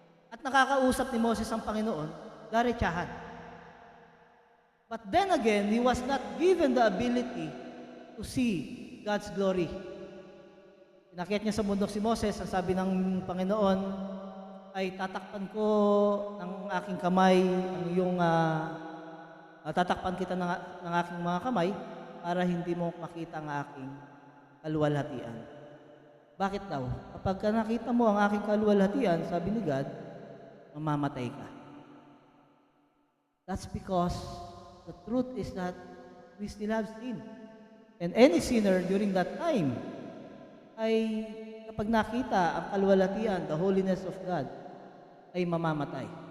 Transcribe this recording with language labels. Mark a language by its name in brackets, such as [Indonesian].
[Filipino] at nakakausap ni Moses ang Panginoon, diretsahan. [English] But then again, he was not given the ability to see God's glory. [Filipino] Pinakyat niya sa bundok si Moses, ang sabi ng Panginoon ay tatakpan ko ng aking kamay ang iyong tatakpan kita ng aking mga kamay para hindi mo makita ang aking kaluwalhatian. Bakit daw? Kapag nakita mo ang aking kaluwalhatian, sabi ni God, mamamatay ka. [English] That's because the truth is that we still have sin. And any sinner during that time [Filipino] ay kapag nakita ang kaluwalhatian, [English] the holiness of God, [Filipino] ay mamamatay.